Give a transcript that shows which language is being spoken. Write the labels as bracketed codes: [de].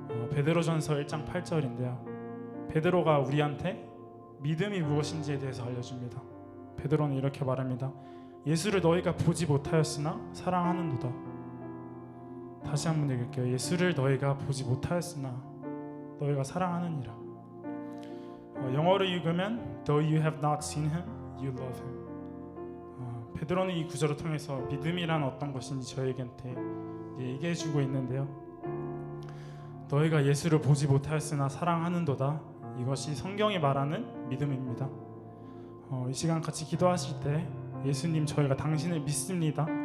[ko] 베드로전서 1장 8절인데요. 베드로가 우리한테 믿음이 무엇인지에 대해서 알려줍니다. 베드로는 이렇게 말합니다. 예수를 너희가 보지 못하였으나 사랑하는도다. 다시 한번 읽을게요. 예수를 너희가 보지 못하였으나 너희가 사랑하느니라. 영어로 읽으면 [en] Though you have not seen him, you love him. [ko] 베드로는 이 구절을 통해서 믿음이란 어떤 것인지 저에게한테 얘기해주고 있는데요. 너희가 예수를 보지 못하였으나 사랑하는도다. 이것이 성경이 말하는 믿음입니다. 이 시간 같이 기도하실 때 예수님, 저희가 당신을 믿습니다.